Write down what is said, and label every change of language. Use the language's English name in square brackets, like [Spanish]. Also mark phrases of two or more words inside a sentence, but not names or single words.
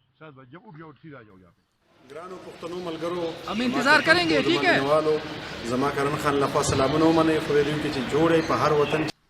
[Hindi] जब उठ जाओ सीधा जाओ यहाँ पे [Pashto] ګرانو پښتنو ملګرو [Hindi] हम इंतजार करेंगे ठीक है [Pashto] زما کرن خان لخوا سلامونه ومنئ خو ویلو کې چې جوړې په هر وطن